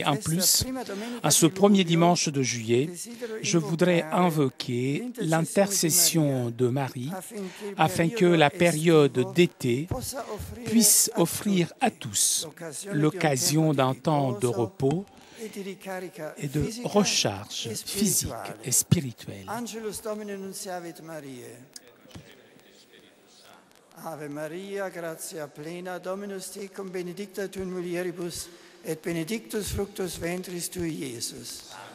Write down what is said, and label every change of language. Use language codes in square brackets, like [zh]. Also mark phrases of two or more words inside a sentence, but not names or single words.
[fr] En plus, à ce premier dimanche de juillet, je voudrais invoquer l'intercession de Marie afin que la période d'été puisse offrir à tous l'occasion d'un temps de repos et de recharge physique et spirituelle. [la] Angelus Domini nunciavit Mariae. Ave Maria, gratia plena, Dominus tecum, benedicta tu in mulieribus, et benedictus fructus ventris tui, Iesus.